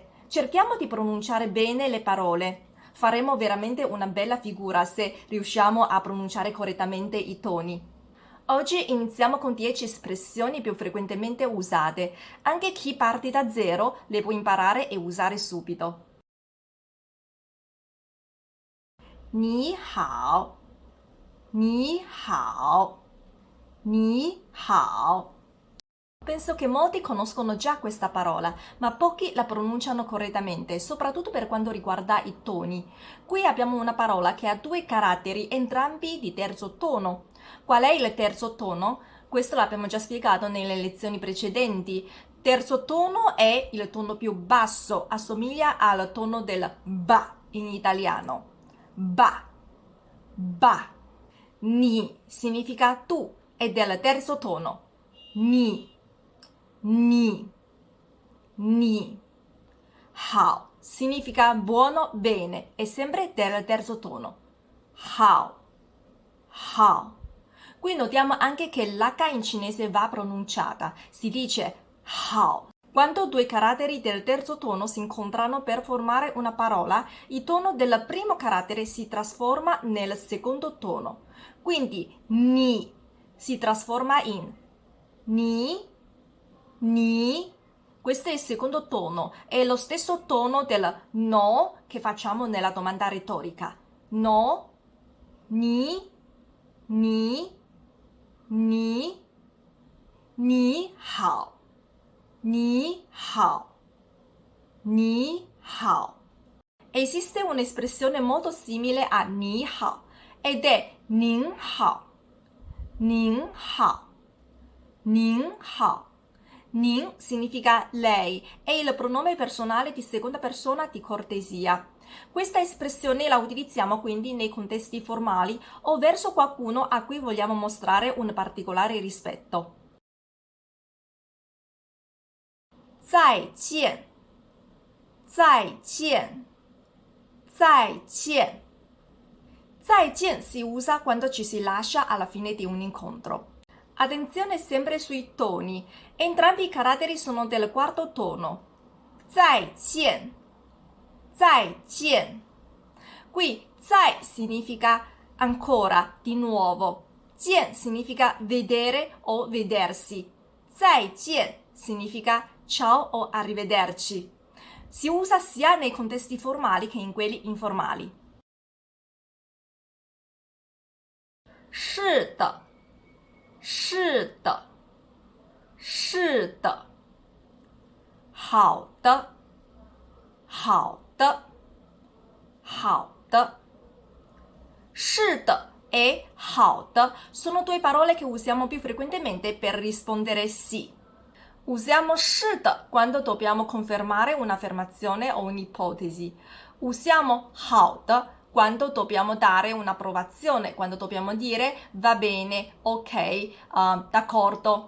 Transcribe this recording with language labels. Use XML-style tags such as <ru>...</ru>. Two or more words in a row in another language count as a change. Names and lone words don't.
<it>Cerchiamo di pronunciare bene le parole. Faremo veramente una bella figura se riusciamo a pronunciare correttamente i toni. Oggi iniziamo con 10 espressioni più frequentemente usate. Anche chi parte da zero le può imparare e usare subito.</it> <zh>你好，你好，你好.</zh> <it>Penso che molti conoscono già questa parola, ma pochi la pronunciano correttamente, soprattutto per quanto riguarda i toni. Qui abbiamo una parola che ha due caratteri, entrambi di terzo tono. Qual è il terzo tono? Questo l'abbiamo già spiegato nelle lezioni precedenti. Terzo tono è il tono più basso, assomiglia al tono del ba in italiano. Ba, ba. Ni significa tu, è del terzo tono. Ni. Ni, ni. Hao significa buono, bene, è sempre del terzo tono. Hao, hao. Qui notiamo anche che l'H in cinese va pronunciata, si dice hao. Quando due caratteri del terzo tono si incontrano per formare una parola, il tono del primo carattere si trasforma nel secondo tono. Quindi ni si trasforma in ni, ni. Questo è il secondo tono, è lo stesso tono del no che facciamo nella domanda retorica. No,</it> <zh>你，你，你，你好，你好，你好.</zh> <it>Esiste un'espressione molto simile a</it> <zh>你好</zh> <it>ed è</it> <zh>您好，您好，您好.</zh> <it>Nin significa lei, è il pronome personale di seconda persona di cortesia. Questa espressione la utilizziamo quindi nei contesti formali o verso qualcuno a cui vogliamo mostrare un particolare rispetto.</it> <zh>再见，再见，再见。</zh> <it>再见 si usa quando ci si lascia alla fine di un incontro. Attenzione sempre sui toni. Entrambi i caratteri sono del quarto tono.</it> <zh>再见，再见.</zh> <it>Qui 再 significa ancora, di nuovo. 见 significa vedere o vedersi. 再见 significa ciao o arrivederci. Si usa sia nei contesti formali che in quelli informali.</it> <zh>是的，是的，是的。好的，好的，好的。</zh> <it>是的 e 好的 sono due parole che usiamo più frequentemente per rispondere sì. Usiamo 是的 quando dobbiamo confermare un'affermazione o un'ipotesi. Usiamo 好的 quando dobbiamo dare un'approvazione, quando dobbiamo dire va bene, ok, d'accordo.</it>